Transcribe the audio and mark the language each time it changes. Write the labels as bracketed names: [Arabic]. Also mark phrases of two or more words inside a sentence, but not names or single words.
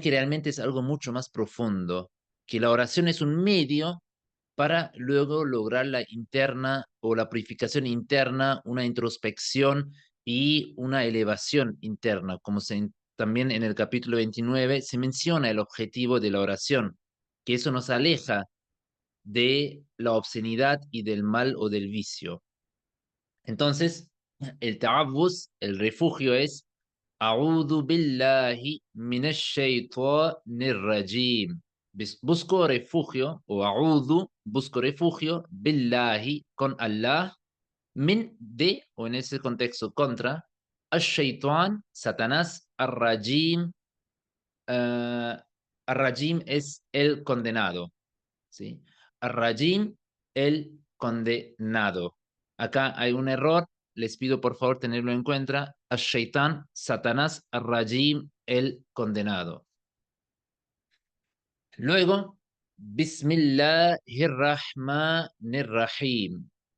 [Spanish] que realmente es algo mucho más profundo, que la oración es un medio para luego lograr la interna o la purificación interna, una introspección y una elevación interna, como también en el capítulo 29 se menciona el objetivo de la oración, que eso nos aleja de la obscenidad y del mal o del vicio. Entonces, el ta'awuz, el refugio es [Arabic] أعوذ بالله من الشيطان الرجيم. [Spanish] Busco refugio, o a'udhu, busco refugio, billahi, con Allah, Min de, o en ese contexto contra, al-shaytan, Satanás, ar-rajim, ar-rajim es el condenado, ¿sí? Ar-rajim, el condenado. Acá hay un error, les pido por favor tenerlo en cuenta. Al-shaytan, Satanás, ar-rajim, el condenado. Luego, Bismillahirrahmanirrahim.